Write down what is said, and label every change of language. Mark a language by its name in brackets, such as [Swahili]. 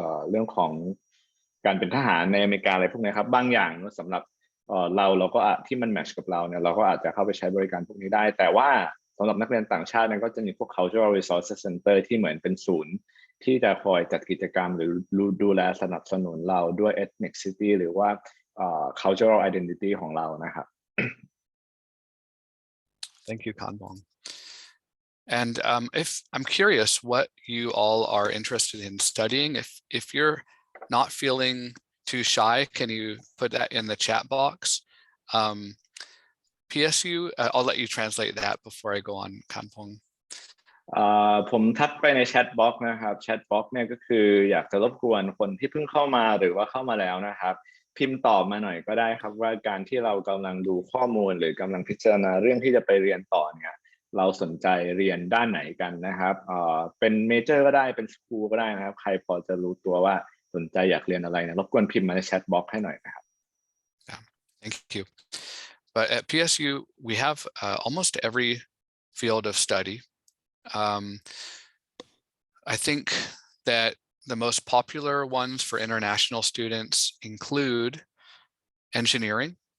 [Thai] เรื่องของการเป็นทหารในอเมริกาอะไรพวกนี้ครับบางอย่างสำหรับเราก็ที่มันแมทช์กับเราเนี่ยเราก็อาจจะเข้าไปใช้บริการพวกนี้ได้แต่ว่าสำหรับนักเรียนต่างชาติเนี่ยก็จะมีพวก [English] cultural resources center [Thai] ที่เหมือนเป็นศูนย์ที่จะคอยจัดกิจกรรมหรือดูแลสนับสนุนเราด้วย ethnicity หรือว่า [English] cultural identity [Thai] ของเรานะครับ [English] Thank you, Kanbong. And if I'm curious what you all are interested in studying, if you're not feeling too shy, can you put that in the chat box? PSU, I'll let you translate that before I go on, Kanbong. [Thai] ผมทักไปในแชทบ็อกซ์นะครับแชทบ็อกซ์เนี่ยก็คืออยากจะรบกวนคนที่เพิ่งเข้ามาหรือว่าเข้ามาแล้วนะครับพิมพ์ตอบมาหน่อยก็ได้ครับว่าการที่เรากำลังดูข้อมูลหรือกำลังพิจารณาเรื่องที่จะไปเรียนต่อเนี่ยเราสนใจเรียนด้านไหนกันนะครับเป็นเมเจอร์ก็ได้เป็นสคูลก็ได้นะครับใครพอจะรู้ตัวว่าสนใจอยากเรียนอะไรนะรบกวนพิมพ์มาในแชทบ็อกซ์ให้หน่อยนะครับ [English] Yeah, thank you. But at PSU, we have almost every field of study. I think that the most popular ones for international students include engineering.